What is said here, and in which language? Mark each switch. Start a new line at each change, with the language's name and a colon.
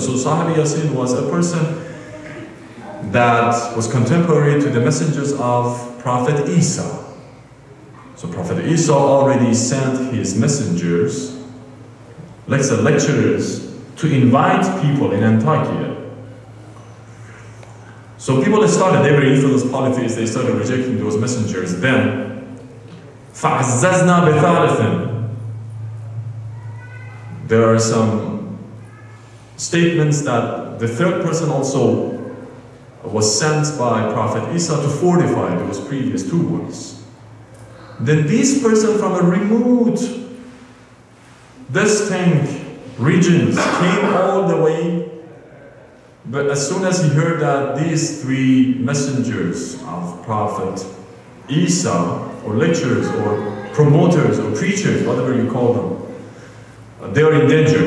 English: So Sahib Yasin was a person that was contemporary to the messengers of Prophet Isa. So Prophet Isa already sent his messengers, let's say lecturers, to invite people in Antakya. So people started, they were infidels, polytheists, they started rejecting those messengers.
Arabic: Then, فَعَزَّزْنَا بِثَالِثٍ.
English: There are some statements that the third person also was sent by Prophet Isa to fortify those previous two ones. Then this person from a remote, distant regions came all the way, but as soon as he heard that these three messengers of Prophet Isa, or lecturers, or promoters, or preachers, whatever you call them, they are in danger.